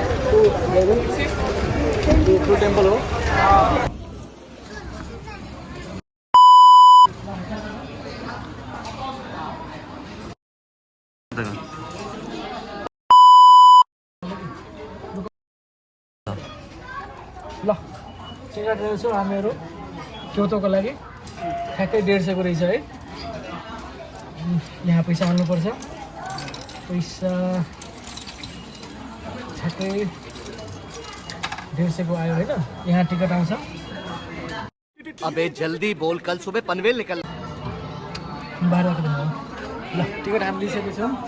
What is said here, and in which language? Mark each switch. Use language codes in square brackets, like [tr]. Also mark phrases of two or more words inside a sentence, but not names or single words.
[ne] यो ठुलो टेम्पल हो ल टिकट रहेछ हामीहरू क्योतोको लागि ठ्याक्कै 150 को रहेछ है यहाँ पैसा हाल्नुपर्छ पैसा ठ्याक्कै 150 को आयो होइन यहाँ टिकट आउँछ [hi] अबे जल्दी बोल कल सुबह पनवेल निकल [ne] 12 को ल टिकट हामी लिइसकेछौँ